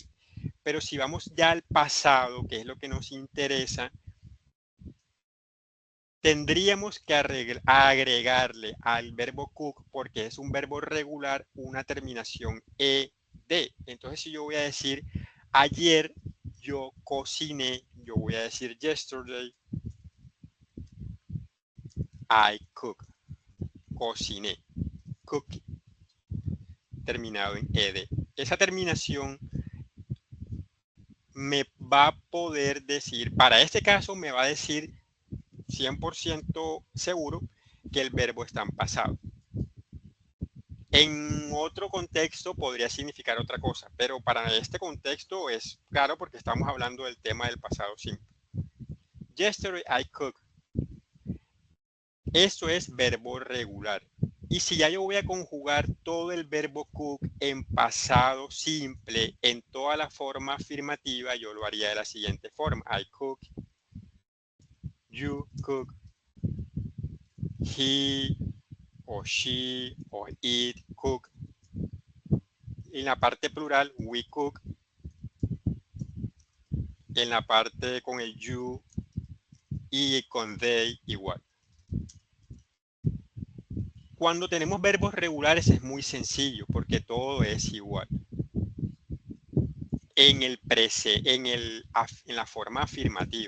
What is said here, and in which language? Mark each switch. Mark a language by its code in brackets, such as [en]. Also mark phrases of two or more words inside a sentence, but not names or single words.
[es] Pero si vamos ya al pasado, que es lo que nos interesa, tendríamos que agregarle al verbo cook, porque es un verbo regular, una terminación ed. Entonces, si yo voy a decir ayer yo cociné, yo voy a decir yesterday [en] I cook. [es] Cociné. Cook. Terminado en ed. Esa terminación me va a poder decir, para este caso me va a decir 100% seguro que el verbo está en pasado. En otro contexto podría significar otra cosa, pero para este contexto es claro porque estamos hablando del tema del pasado simple. [en] Yesterday I cooked. [es] Esto es verbo regular. Y si ya yo voy a conjugar todo el verbo cook en pasado simple, en toda la forma afirmativa, yo lo haría de la siguiente forma. [en] I cook, you cook, he o she o it cook. [es] En la parte plural, [en] we cook. [es] En la parte con el you y con they igual. Cuando tenemos verbos regulares es muy sencillo porque todo es igual. En la forma afirmativa.